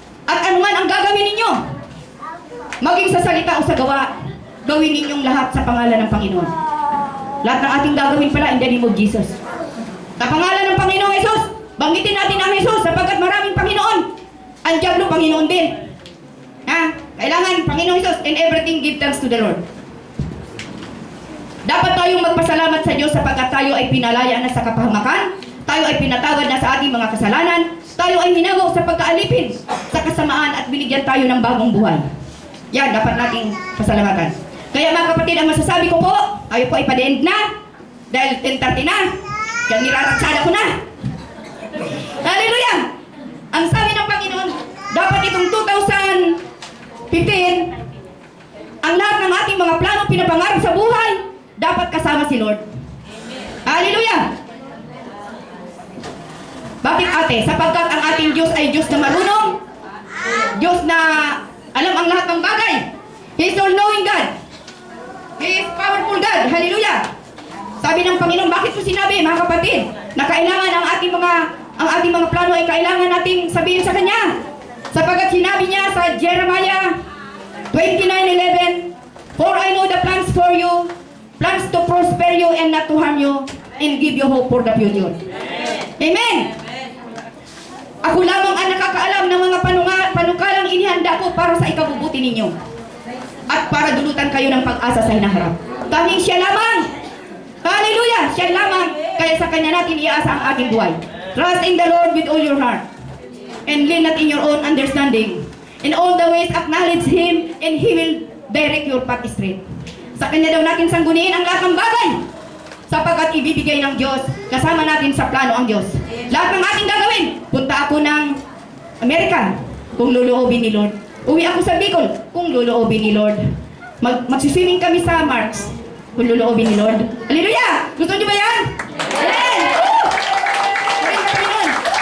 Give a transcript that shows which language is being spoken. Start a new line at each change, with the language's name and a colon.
Filipino: At anuman ang gagawin ninyo, maging sa salita o sa gawa, gawin ninyong lahat sa pangalan ng Panginoon. Lahat ng ating gagawin pala
English: in the name of Jesus.
Filipino: Sa pangalan ng Panginoong Jesus, banggitin natin ang Jesus sapagkat maraming Panginoon. Ang diablo, Panginoon din. Ha? Kailangan, Panginoong Jesus,
English: in everything give thanks to the Lord.
Filipino: Dapat tayong magpasalamat sa Diyos sapagkat tayo ay pinalaya na sa kapahamakan, tayo ay pinatawad na sa ating mga kasalanan, tayo ay hinagaw sa pagkaalipin, sa kasamaan at binigyan tayo ng bagong buhay. Yan, dapat nating pasalamatan. Kaya mga kapatid, ang masasabi ko po, tayo po ay pa-end na, dahil 10:30 na, kaya niraratsada ko na. Hallelujah! Ang sabi ng Panginoon, dapat itong 2015, ang lahat ng ating mga plano pinapangarap sa buhay, dapat kasama si Lord. Hallelujah! Bakit ate? Sapagkat ang ating Diyos ay Diyos na marunong, Diyos na alam ang lahat ng bagay.
English: He is all-knowing God. He is powerful God.
Filipino: Hallelujah! Sabi ng Panginoon, bakit po sinabi, mga kapatid, na kailangan ang ating mga plano ay kailangan nating sabihin sa Kanya. Sapagkat sinabi niya sa
English: Jeremiah 29:11, for I know the plans for you, plans to prosper you and not to harm you, and give you hope for the future. Amen!
Filipino: Ako lamang ang nakakaalam ng mga panukalang inihanda ko para sa ikabubuti ninyo at para dulutan kayo ng pag-asa sa hinaharap. Tanging siya lamang. Hallelujah! Siya lamang. Kaya sa Kanya natin iasa ang ating buhay.
English: Trust in the Lord with all your heart and lean not in your own understanding. In all the ways acknowledge Him and He will direct your path straight.
Filipino: Sa Kanya daw natin sangguniin ang lahat ng bagay sapagkat ibibigay ng Diyos, kasama natin sa plano ang Diyos. Lahat ng ating gagawin, punta ako ng Amerika, kung luluobin ni Lord. Uwi ako sa Bicol, kung luluobin ni Lord. Magsiswimming kami sa Marks, kung luluobin ni Lord. Hallelujah! Gusto niyo ba yan? Amen! Woo!
English: Praise the Lord!